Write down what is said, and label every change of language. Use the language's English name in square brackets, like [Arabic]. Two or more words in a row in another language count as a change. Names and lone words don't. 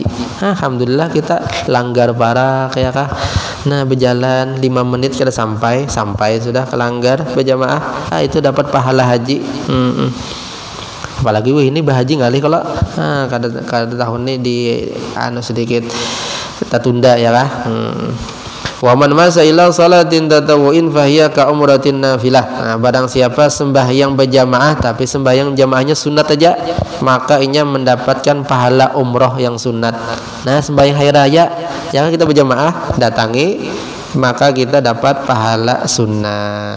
[Banjar] Alhamdulillah kita langgar parah kayak kah. Nah, berjalan 5 menit kita sampai sudah kelanggar berjamaah. Itu dapat pahala haji. Apalagi ini berhaji ngalih kalau kada tahun ini di sedikit kita tunda ya kah. [Arabic] ومن مشى إلى صلاة تطوع فهي كعمرة نافلة. [Banjar] Nah, barang siapa sembahyang berjamaah tapi sembahyang jamaahnya sunat aja, maka inya mendapatkan pahala umroh yang sunat. Nah, sembahyang hari raya jangan kita berjamaah datangi, maka kita dapat pahala sunat.